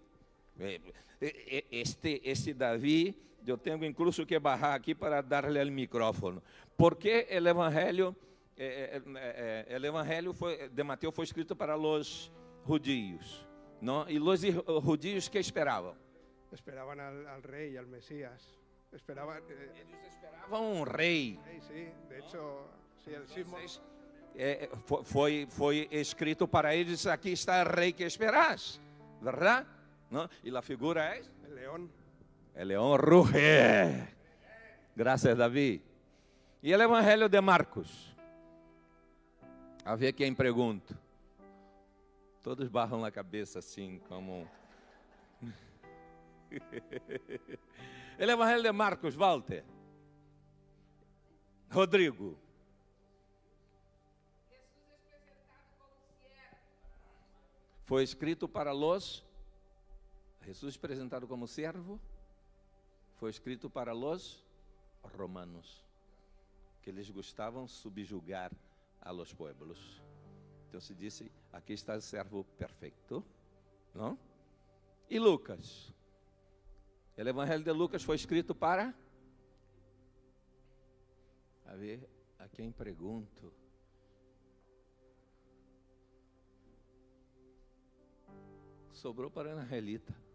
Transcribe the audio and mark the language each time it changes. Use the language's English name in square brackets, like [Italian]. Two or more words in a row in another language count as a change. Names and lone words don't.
[Portuguese] Este Davi, eu tenho incluso que barrar aqui para dar-lhe o micrófono. Porque o evangelho de Mateus foi escrito para os judios, não? E os judios que esperavam? [Spanish] Esperaban al rey, al Mesías. [Portuguese] Eles esperavam um rei. [Spanish] Sí, de hecho, sí, el sismo. [Portuguese] Foi escrito para eles: aqui está o rei que esperas, verdade? Não? E a figura é? [Spanish] El león. [Portuguese] O leão ruge. Graças, Davi. E o Evangelho de Marcos? A ver quem pergunta. Todos barram a cabeça assim, como... O Evangelho de Marcos, Walter. Rodrigo. Foi escrito para los... Jesus apresentado como servo. Foi escrito para los romanos, que eles gostavam de subjugar [Spanish] a los pueblos. [Portuguese] Então se disse, aqui está o servo perfeito, não? E Lucas? O Evangelho de Lucas foi escrito para... A ver, a quem pergunto? Sobrou para a Angelita.